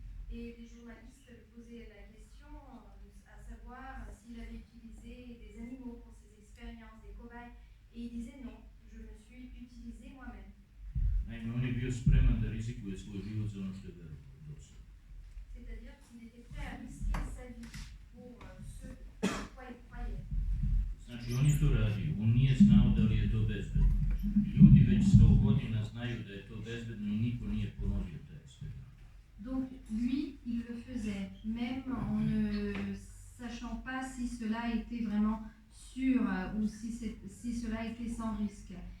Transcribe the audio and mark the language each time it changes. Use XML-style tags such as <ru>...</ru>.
<fr>Et les journalistes lui posaient la question à savoir s'il avait utilisé des animaux pour ses expériences, des cobayes, et il disait non, je me suis utilisé moi-même.</fr> <sr>Naime, on je bio spreman da rizikuje svoj život za ono što je verovao do sada.</sr> <fr>C'est-à-dire qu'il était prêt à risquer sa vie pour ce quoi il croyait.</fr> <sr>Znači, on je to radio, on nije znao da li je to bezbedno. Ljudi već 100 godina znaju da je to bezbedno i niko nije ponovio taj eksperiment.</sr> <fr>Donc lui, il le faisait, même en ne sachant pas si cela était vraiment sûr ou si cela était sans risque.</fr>